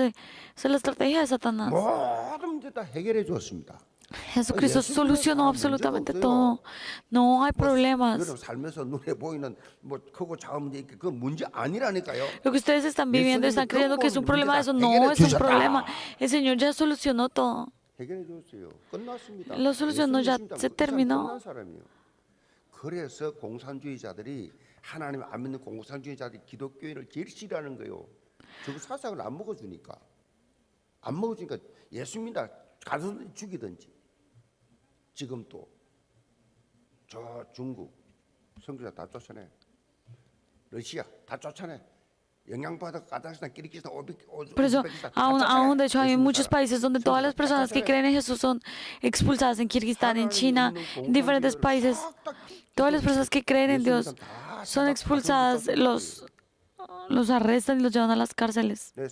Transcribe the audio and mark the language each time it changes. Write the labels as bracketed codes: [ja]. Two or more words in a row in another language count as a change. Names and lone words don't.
[es] Esa es la estrategia de Satanás. Jesucristo solucionó absolutamente todo. No hay problemas. Lo que ustedes están viviendo, están creyendo que es un problema de eso. No es un problema. El Señor ya solucionó todo. Lo solucionó, ya se terminó. [ko] 그래서 공산주의자들이 하나님 안 믿는 공산주의자들이 기독교인을 제일 싫어하는 거예요. 저 사상을 안 먹어주니까 예수 믿다 가서 죽이든지. 지금 또 저 중국 선교사 다 쫓아내, 러시아 다 쫓아내. [es] Por eso, aún de hecho hay muchos países donde todas las personas que creen en Jesús son expulsadas, en Kirguistán, en China, en diferentes países. Todas las personas que creen en Dios son expulsadas, los arrestan y los llevan a las cárceles.